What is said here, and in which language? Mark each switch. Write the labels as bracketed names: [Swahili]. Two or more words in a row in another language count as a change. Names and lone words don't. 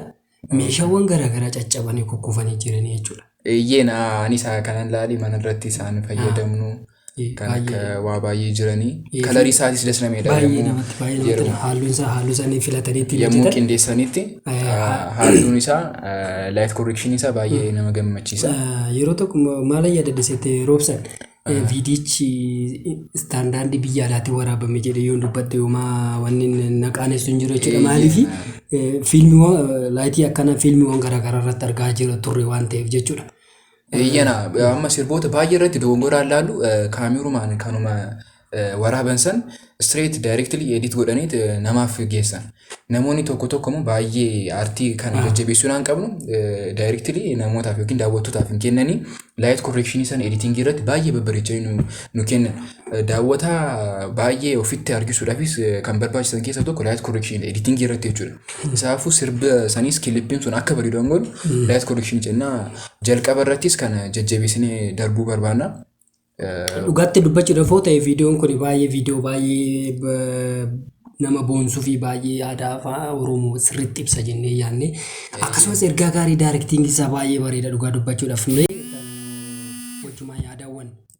[Oromo] Meeshaawwan garaagaraa caccabanii kukkufanii jiranii jechuudha. Anis kanan ilaalee mana irratti isaan fayyadamnu kan akka waa baay'ee jiranii. Kalarii isaatis dasnameedha. Baay'ee namatti halluun isaanii filataniitti yommuu qindeessanitti halluun isaa [English] light correction [Oromo] isaa baay'ee nama gammachiisa. Yeroo tokko maal yaadadhisetti roobsan viidiyichi istaandaardii biyya alaatti waraabame jedhee yoo dubbatte yooma wanni naqaanessu hin jiru jechuudha. Maaliif fiilmiiwwan laayitii akkana fiilmiiwwan garaagaraa irratti argaa jira turre waan ta'eef jechuudha. Amma sirboota baay'ee irratti dogongoraan laallu kaamerumaan kanuma waraaban san [English] straight directly [Oromo] edit godhaniit namaaf geessan. Namoonni tokko immoo baay'ee aartii kana jajjabeessuu hin qabnu directly namootaaf yookiin daawwattootaaf hin kennanii [English] light correction [Oromo] san editing irratti baay'ee babbareechanii nu kennan. Daawwataa baay'ee ofitti argisuudhaafis kan barbaachisan keessaa tokko [English] light correction [Oromo] editing irratti jechuudha. Isaafuu sirba sanis kilippiin sun akka bareedu godhu [English] light correction [Oromo] jennaa jalqaba irrattis kana jajjabeessinee darbuu barbaanna. Dhugaatti dubbachuudhaaf yoo ta'e viidiyoon kun viidiyoo baay'ee nama boonsuu fi baay'ee aadaa afaan Oromoo sirriitti ibsa jennee yaadne akkasumas ergaa gaarii daayirektiingii isaa baay'ee bareeda dhugaa dubbachuudhaaf wachumaa yaadawwan.